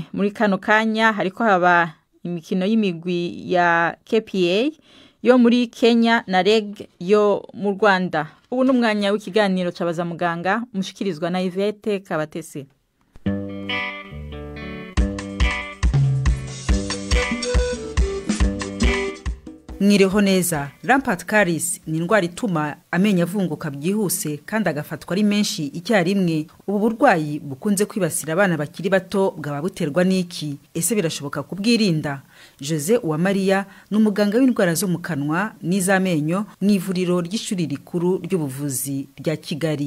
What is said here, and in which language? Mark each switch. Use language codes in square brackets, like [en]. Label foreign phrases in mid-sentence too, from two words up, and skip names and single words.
[rn] Muri kano kanya hariko haba imikino y'imigwi ya KPA yo muri Kenya na REG yo mu Rwanda. Ubu n'umwanya w'ikiganiro cabaza muganga mushikirizwa na Yvette Kabatese. Mwiriho neza. [en] Rampart caries [rw] ni indwara ituma amenyo avunguka byihuse kandi agafatwa ari menshi icyarimwe. Ubu burwayi bukunze kwibasira abana bakiri bato, bwaba buterwa n'iki? Ese birashoboka kubwirinda? Jose Uwamariya n'umuganga w'indwara zo mu kanwa n'izamenyo mu ivuriro ry'ishuri rikuru ry'ubuvuzi rya Kigali.